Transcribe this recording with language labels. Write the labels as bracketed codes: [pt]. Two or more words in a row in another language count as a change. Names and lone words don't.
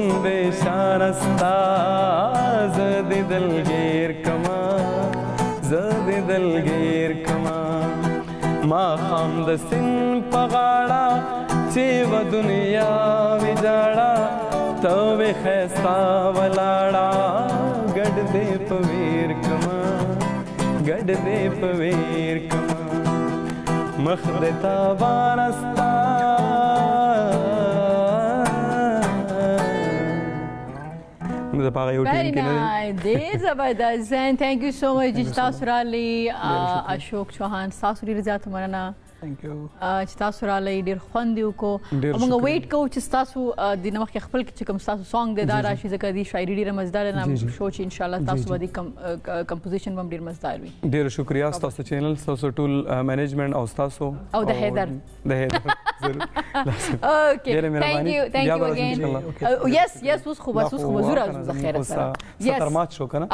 [ps] دې شانه ستا زه دې دلګیر کما زه دې دلګیر کما ماښام د سیند په غاړه چې و دنیا ویجاړه ته وې ښایسته ولاړه ګډ دې په ویر کما ګډ دې په ویر کما مخ دې تابانه ستا [en] Very nice. [ps] ډېر زبردست. [en] Thank you so much [ps] چې تاسو راغلي. اشوک چوهان تاسو ډېر زیات مننه. [en] Thank you. [ps] چې تاسو راغلي ډېر خوند یې وکړو. موږ ویټ کوو چې تاسو د نه مخکې خپل چې کوم تاسو سانګ دی دا راشي ځکه د شاعري ډېره مزدار نه شو چې انشاءالله تاسو به د کمپوزیشن هم ډېر مزدار وي. ډېر شکریا ستاسو چینل ستاسو ټول منیجمنټ او ستاسو او د حیدر ضرور اوکې [en] thank you again. yes [ps] اوس خو زوره خیر سره ستر مات شو کنه